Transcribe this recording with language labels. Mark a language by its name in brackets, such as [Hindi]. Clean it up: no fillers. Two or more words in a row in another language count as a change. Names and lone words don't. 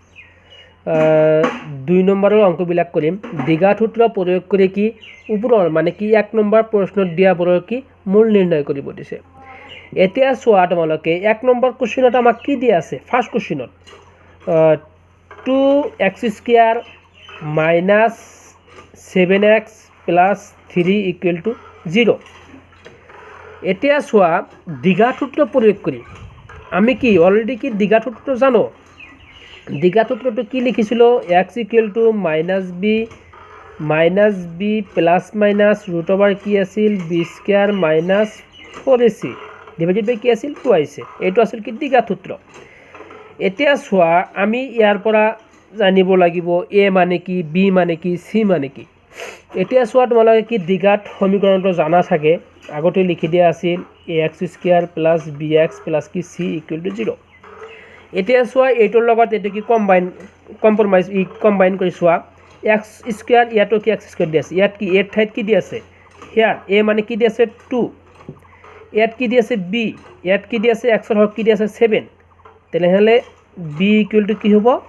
[Assamese] 2 নম্বৰৰ অংকবিলাক কৰিম দ্বিঘাত সূত্ৰ প্ৰয়োগ কৰি কি ওপৰৰ মানে কি 1 নম্বৰ প্ৰশ্নত দিয়াবোৰৰ কি মূল নিৰ্ণয় কৰিব দিছে এতিয়া চোৱা তোমালোকে 1 নম্বৰ কোৱেশ্চনত আমাক কি দিয়া আছে [English] first question 2x square minus 7x plus 3 equal to 0 [Assamese] এতিয়া চোৱা দ্বিঘাত সূত্ৰ প্ৰয়োগ কৰি আমি কি অলৰেডি কি দ্বিঘাত সূত্ৰ জানো দ্বিঘাত সূত্ৰটো কি লিখিছিলো [English] x equal to minus b plus minus root over [Assamese] কি আছিল [English] b square minus 4ac divided by [Assamese] কি আছিল 2 আহিছে এইটো আছিল কি দ্বিঘাত সূত্ৰ এতিয়া চোৱা আমি ইয়াৰ পৰা জানিব লাগিব a মানে কি b মানে কি c মানে কি এতিয়া চোৱা তোমালোকে কি দ্বিঘাত সমীকৰণটো জানা থাকে আগতে লিখি দিয়া আছিল [English] ax square plus bx plus [Assamese] কি [English] c equal to 0 [Assamese] এতিয়া চোৱা এইটোৰ লগত এটো কি কম্বাইন কৰি চোৱা x স্কয়াৰ ইয়াতো কি x স্কয়াৰ দি আছে ইয়াত কি a ঠাইত কি দি আছে হিয়াৰ a মানে কি দি আছে 2 ইয়াত কি দি আছে b ইয়াত কি দি আছে x ৰ হক কি দি আছে 7 তেনেহলে [English] b equal to [Assamese] কি হ'ব